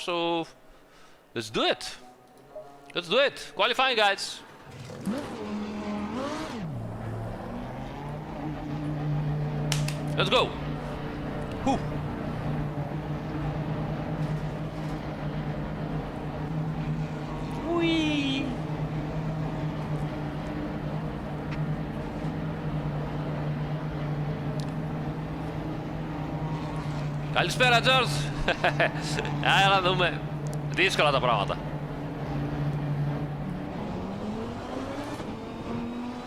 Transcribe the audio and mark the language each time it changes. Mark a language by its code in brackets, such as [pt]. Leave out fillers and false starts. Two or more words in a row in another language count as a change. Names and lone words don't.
[en] So let's do it. Let's do it. Qualifying, guys. Let's go. Whew. Whee. [el] Καλησπέρα, George. Έλα να δούμε. Δύσκολα τα πράγματα.